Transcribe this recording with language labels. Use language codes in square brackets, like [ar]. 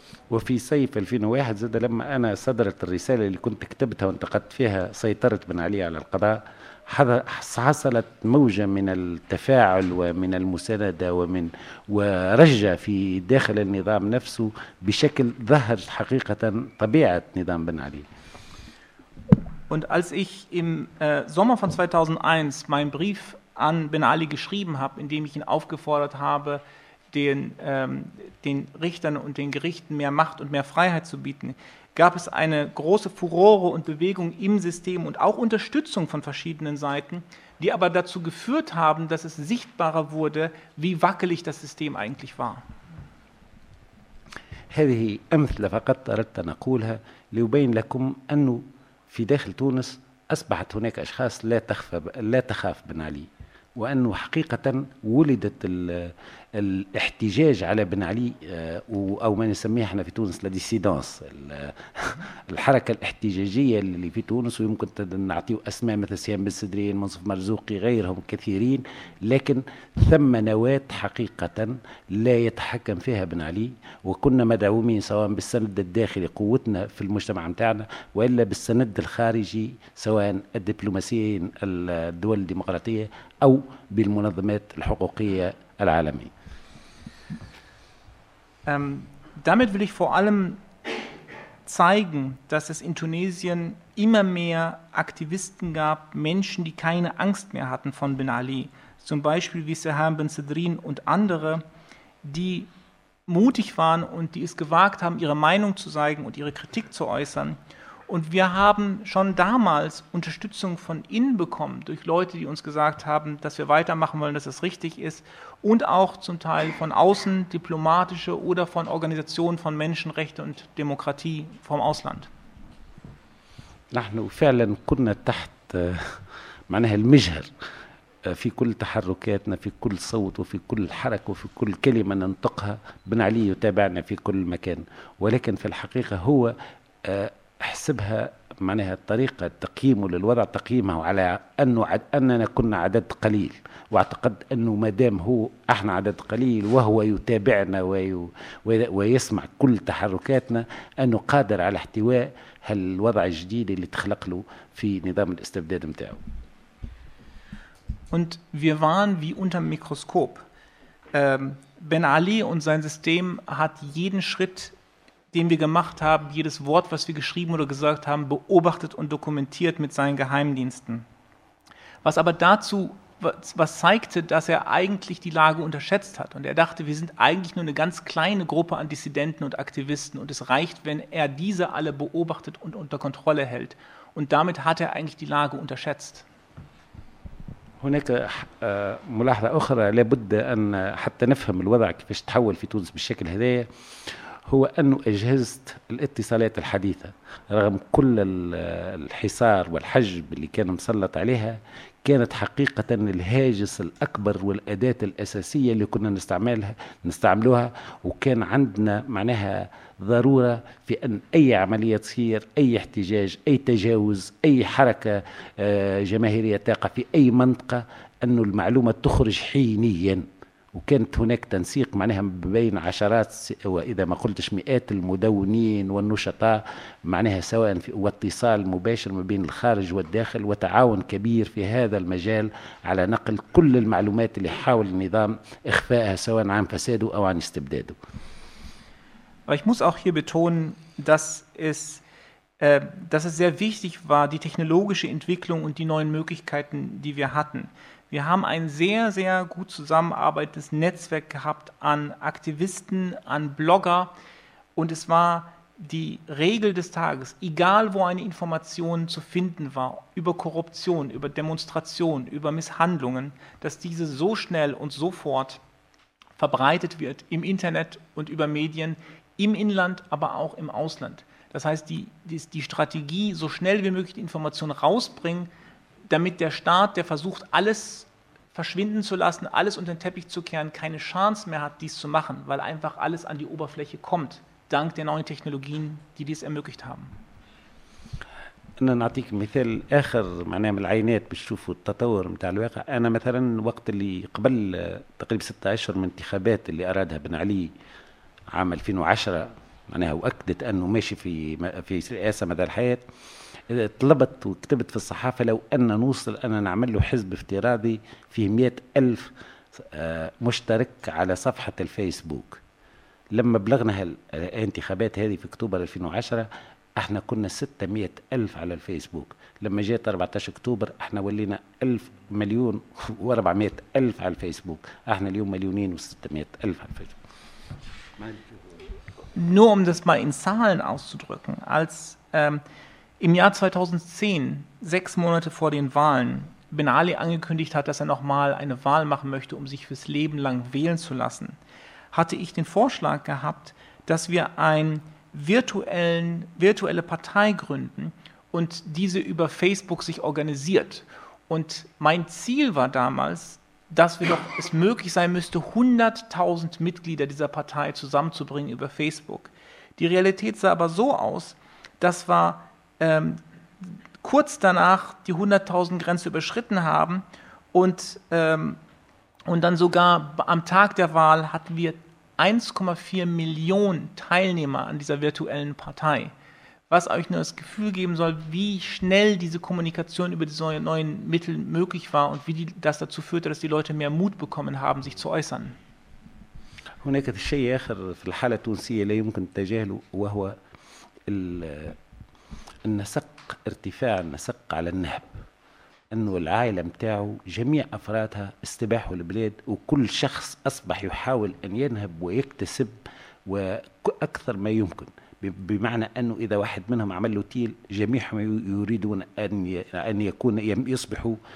[ar] وفي صيف 2001 زاد لما أنا صدرت الرسالة اللي كنت كتبتها وانتقدت فيها سيطرة بن علي على القضاء حصلت موجة من التفاعل ومن المساندة ومن ورجة في داخل النظام نفسه بشكل ظهر حقيقة طبيعة نظام بن علي. [de] Und als ich im Sommer von 2001 meinen Brief an Ben Ali geschrieben habe, in dem ich ihn aufgefordert habe, den Richtern und den Gerichten mehr Macht und mehr Freiheit zu bieten, gab es eine große Furore und Bewegung im System und auch Unterstützung von verschiedenen Seiten, die aber dazu geführt haben, dass es sichtbarer wurde, wie wackelig das System eigentlich war. [ar] هذه أمثلة فقط أردت أن أقولها ليبين لكم أنه في داخل تونس أصبحت هناك أشخاص لا تخاف بن علي وأنه حقيقة ولدت الاحتجاج على بن علي أو ما نسميها احنا في تونس لا ديسيدانس الحركة الاحتجاجية اللي في تونس ويمكن نعطيه أسماء مثل سيام بن سدرين منصف مرزوقي غيرهم كثيرين لكن ثم نواة حقيقة لا يتحكم فيها بن علي وكنا مدعومين سواء بالسند الداخلي قوتنا في المجتمع متاعنا وإلا بالسند الخارجي سواء الدبلوماسيين الدول الديمقراطية أو بالمنظمات الحقوقية العالمية. [de] Damit will ich vor allem zeigen, dass es in Tunesien immer mehr Aktivisten gab, Menschen, die keine Angst mehr hatten von Ben Ali, zum Beispiel wie Serhan Ben Sedrin und andere, die mutig waren und die es gewagt haben, ihre Meinung zu zeigen und ihre Kritik zu äußern. Und wir haben schon damals Unterstützung von innen bekommen, durch Leute, die uns gesagt haben, dass wir weitermachen wollen, dass es richtig ist, und auch zum Teil von außen, diplomatische oder von Organisationen von Menschenrechten und Demokratie vom Ausland. [ar] نحن فعلا كنا تحت معناها المجهر في كل تحركاتنا في كل صوت وفي كل حركة وفي كل كلمة ننطقها بن علي يتابعنا في كل مكان ولكن في الحقيقة هو حسبها معناها الطريقة تقييمه للوضع تقييمه على أنه أننا كنا عدد قليل واعتقد أنه ما دام هو احنا عدد قليل وهو يتابعنا ويسمع كل تحركاتنا أنه قادر على احتواء هالوضع الجديد اللي تخلق له في نظام الاستبداد متاعه. [de] Und wir waren wie unter dem Mikroskop. Ben Ali und sein System hat jeden Schritt, den wir gemacht haben, jedes Wort, was wir geschrieben oder gesagt haben, beobachtet und dokumentiert mit seinen Geheimdiensten. Was aber dazu, was zeigte, dass er eigentlich die Lage unterschätzt hat. Und er dachte, wir sind eigentlich nur eine ganz kleine Gruppe an Dissidenten und Aktivisten und es reicht, wenn er diese alle beobachtet und unter Kontrolle hält. Und damit hat er eigentlich die Lage unterschätzt. [ar] هناك ملاحظة أخرى لابد أن حتى نفهم الوضع كيفاش تحول في تونس بالشكل هذا هو أنه أجهزة الاتصالات الحديثة رغم كل الحصار والحجب اللي كان مسلط عليها كانت حقيقة الهاجس الأكبر والأداة الأساسية اللي كنا نستعملها وكان عندنا معناها ضرورة في أن أي عملية تصير أي احتجاج أي تجاوز أي حركة جماهيرية تقع في أي منطقة أن المعلومة تخرج حينيا وكانت هناك تنسيق معناها بين عشرات وإذا ما قلتش مئات المدونين والنشطاء معناها سواء في واتصال مباشر ما بين الخارج والداخل وتعاون كبير في هذا المجال على نقل كل المعلومات اللي حاول النظام إخفائها سواء عن فساده أو عن استبداده. [de] Aber ich muss auch hier betonen, dass es sehr wichtig war, die technologische Entwicklung und die neuen Möglichkeiten, die wir hatten. Wir haben ein sehr, sehr gut zusammenarbeitendes Netzwerk gehabt an Aktivisten, an Blogger. Und es war die Regel des Tages, egal wo eine Information zu finden war, über Korruption, über Demonstrationen, über Misshandlungen, dass diese so schnell und sofort verbreitet wird im Internet und über Medien, im Inland, aber auch im Ausland. Das heißt, die Strategie, so schnell wie möglich die Informationen rausbringen, damit der Staat, der versucht, alles verschwinden zu lassen, alles unter den Teppich zu kehren, keine Chance mehr hat, dies zu machen, weil einfach alles an die Oberfläche kommt, dank der neuen Technologien, die dies ermöglicht haben. [ar] أنا نعطيك مثال آخر معناه من العينات بتشوفوا التطور متاع الواقع أنا مثلا وقت اللي قبل تقريبا 6 أشهر من انتخابات اللي أرادها بن علي عام 2010 معناها وأكدت أنه ماشي في رئاسة مدى الحياة طلبت وكتبت في الصحافة لو أن نوصل أن نعمل له حزب افتراضي فيه 100,000 مشترك على صفحة الفيسبوك لما بلغنا الانتخابات هذه في أكتوبر 2010 احنا كنا 600,000 على الفيسبوك لما جاءت 14 أكتوبر احنا ولينا 1,400,000 على الفيسبوك احنا اليوم 1,600,000 على الفيسبوك. [de] Nur um das mal in Zahlen auszudrücken, als im Jahr 2010, 6 Monate vor den Wahlen, Ben Ali angekündigt hat, dass er nochmal eine Wahl machen möchte, um sich fürs Leben lang wählen zu lassen, hatte ich den Vorschlag gehabt, dass wir eine virtuelle Partei gründen und diese über Facebook sich organisiert. Und mein Ziel war damals, dass wir doch es möglich sein müsste, 100,000 Mitglieder dieser Partei zusammenzubringen über Facebook. Die Realität sah aber so aus, dass wir kurz danach die 100,000-Grenze überschritten haben und dann sogar am Tag der Wahl hatten wir 1,4 Millionen Teilnehmer an dieser virtuellen Partei. Was euch nur das Gefühl geben soll, wie schnell diese Kommunikation über diese neuen Mittel möglich war und wie das dazu führte, dass die Leute mehr Mut bekommen haben, sich zu äußern. [ar] هناك شيء آخر في الحالة التونسية لا يمكن تجاهله وهو النسق، ارتفاع النسق على النهب، أنه العائلة متاعه جميع أفرادها استباحوا البلاد، وكل شخص أصبح يحاول أن ينهب ويكتسب وأكثر ما يمكن، بمعنى أنه إذا واحد منهم عمله تيل جميعهم يريدون أن يكون يصبحوا